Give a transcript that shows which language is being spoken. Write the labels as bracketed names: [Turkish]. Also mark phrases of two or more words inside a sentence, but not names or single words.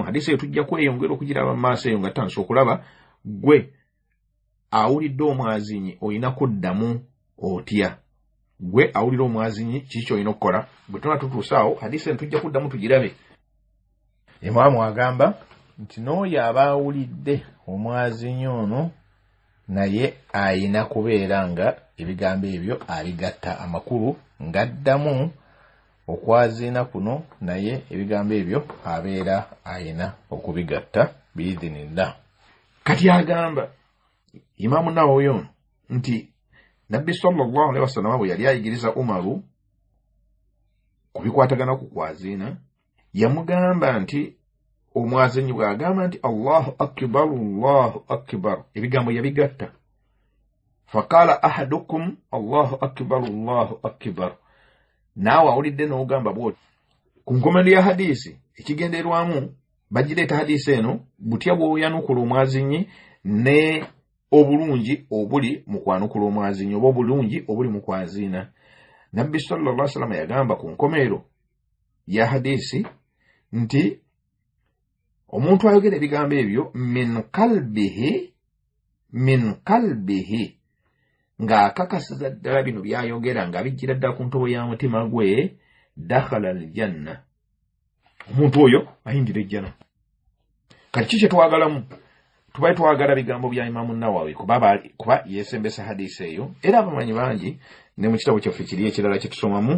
[Ganda] hadisi eyo tujja kweyongera okugiraba maaso eyo nga tanso okulaba gwe awulidde omwazinyi olina kuddamu otya. Gwe awulira omwazinyi kiki olina okukola. Bwe tuna tutuusaawo hadisi eyo tujja kuddamu tugirabe. Imaamu agamba nti n'oyo aba awulidde omwazinyi ono naye ayina kubeera nga ebigambo ebyo abigatta amakulu ng'addamu okwazina kuno, naye ebigambo ebyo abeera ayina okubigatta biidhinillah. Kati agamba Imaamu Nawawi ono nti Nabbi [Arabic] صلى الله عليه وسلم [Ganda] bwe yali ayigiriza Umaru kubikwatagana ku kwazina, yamugamba nti omwazinyi bw'agamba nti [Arabic] الله أكبر [Ganda] ebigambo yabigatta. [Arabic] فقال أحدكم الله أكبر. [Ganda] Naawe awulidde n'ogamba bw'oti. Ku nkomerero ya hadisi ekigenderwamu bagireeta hadisi eno butya bw'oyanukula omwazinyi ne obulungi obuli mu kwanukula omwazinyi oba obulungi obuli mu kwazina. Nabbi [Arabic] صلى الله عليه وسلم [Ganda] yagamba ku nkomerero ya hadisi nti omuntu ayogera ebigambo ebyo [Arabic] من قلبه من قلبه [Ganda] nga akakasiza ddala bino byayogera nga bijjira ddala ku ntobo ya mutima gwe [Arabic] دخل الجنة [Ganda] omuntu oyo ayingira ejjana. Kati kiki twagalamu? Tubaye twagala bigambo bya Imamu Nawawi kuba yesembesa hadisi eyo era abamanyi bangi ne mu kitabo kyaffe kiri ekirala kye tusomamu